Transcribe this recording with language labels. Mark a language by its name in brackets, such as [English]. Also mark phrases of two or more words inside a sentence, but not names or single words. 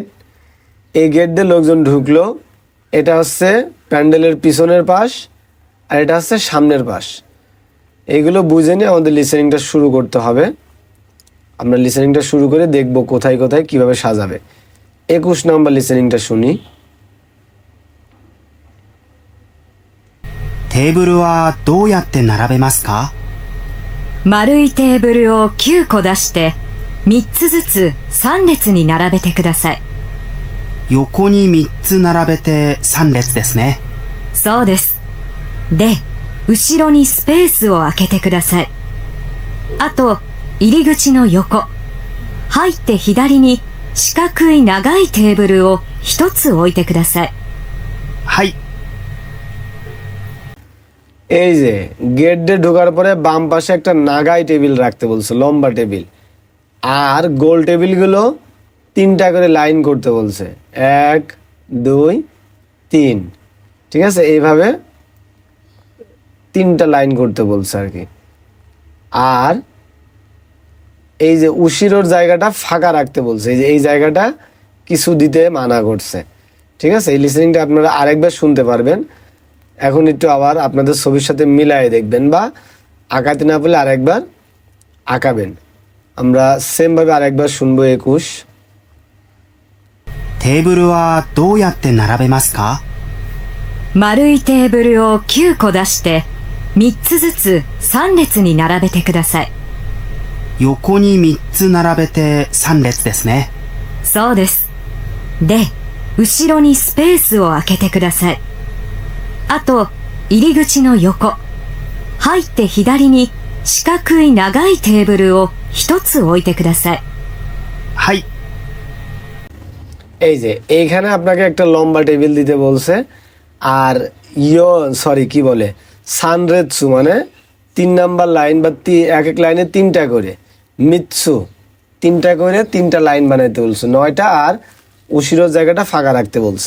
[Bangla] এই গেট দিয়ে লোকজন ঢুকলো, এটা হচ্ছে প্যান্ডেলের পিছনের পাশ, আর এটা হচ্ছে সামনের পাশ। এইগুলো বুঝে নিয়ে আমাদের লিসেনিংটা শুরু করতে হবে। আমরা লিসেনিংটা শুরু করে দেখব কোথায় কোথায় কিভাবে সাজাবে। 21 নম্বর লিসেনিংটা শুনি। [Japanese] テーブルはどうやって並べますか？丸いテーブルを9個出して、3つずつ3列に並べてください。横に3つ並べて3列ですね。そうです。で、後ろにスペースを空けてください。あと、入り口の横。入って左に四角い長いテーブルを1つ置いてください。はい。 [Bangla] এই যে গেট দিয়ে ঢোকার পরে বাম পাশে একটা নাগাই টেবিল রাখতে বলছে, লম্বা টেবিল, আর গোল টেবিলগুলো 3টা করে লাইন করতে বলছে। 1 2 3, ঠিক আছে? এইভাবে 3টা লাইন করতে বলছে আর কি। আর এই যে উশিরোর জায়গাটা ফাঁকা রাখতে বলছে, এই যে এই জায়গাটা কিছু দিতে মানা করছে, ঠিক আছে? এই লিসেনিংটা আপনারা আরেকবার শুনতে পারবেন। এখন একটু আবার আপনাদের ছবির সাথে মিলায়ে দেখবেন, বা আঁকাতে না পারলে আরেকবার আঁকাবেন। আমরা সেম ভাবে আরেকবার শুনবো। 21। [Japanese] テーブルはどうやって並べますか？丸いテーブルを9個出して、3つずつ3列に並べてください。横に3つ並べて3列ですね。そうです。で、後ろにスペースを空けてください。あと、入り口の横。入って左に四角い長いテーブルを1つ置いてください。はい。 [Bangla] এই যে এইখানে আপনাকে একটা লম্বা টেবিল দিতে বলছে, আর কি বলে সানরেৎসু মানে 3 নাম্বার লাইন বা এক এক লাইনে 3টা করে, মিৎসু 3টা করে 3টা লাইন বানাইতে বলছে, 9টা, আর উশিরোর জায়গাটা ফাঁকা রাখতে বলছে।